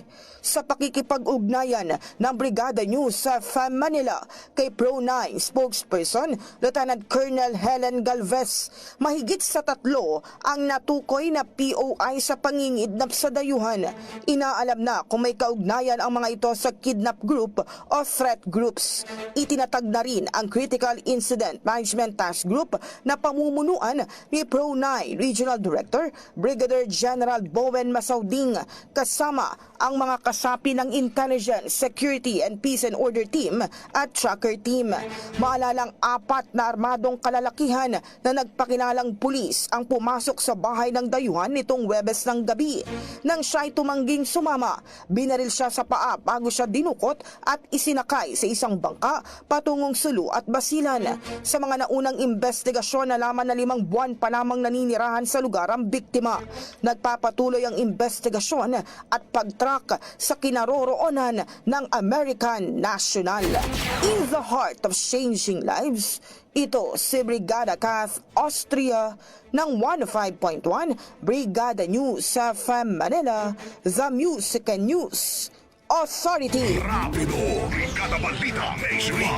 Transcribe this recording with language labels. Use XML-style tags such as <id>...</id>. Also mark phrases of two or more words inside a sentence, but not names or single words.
<tl>Sa pakikipag-ugnayan ng Brigada News sa FAM Manila kay Pro9 spokesperson Lieutenant Colonel Helen Galvez, mahigit sa 3 ang natukoy na POI sa pangingidnap sa dayuhan. Inaalam na kung may kaugnayan ang mga ito sa kidnap group o threat groups. Itinatag na rin ang Critical Incident Management Task Group na pamumunuan ni Pro9 Regional Director Brigadier General Bowen Masauding kasama ang mga kasapi ng Intelligence, Security and Peace and Order Team at Tracker Team. Maalalang 4 na armadong kalalakihan na nagpakilalang pulis ang pumasok sa bahay ng dayuhan nitong Huwebes ng gabi. Nang siya'y tumangging sumama, binaril siya sa paa bago siya dinukot at isinakay sa isang bangka patungong Sulu at Basilan. Sa mga naunang investigasyon, nalaman na 5 buwan pa lamang naninirahan sa lugar ang biktima. Nagpapatuloy ang investigasyon at pagtrack sa kinaroroonan ng</tl> <en>American national. In the heart of changing lives,</en> <tl>ito si Brigada Kath Austria ng 105.1 Brigada News sa FAM Manila,</tl> <en>The Music and News Authority.</en> <tl>Rapido. Brigada Balita Nationwide.</tl>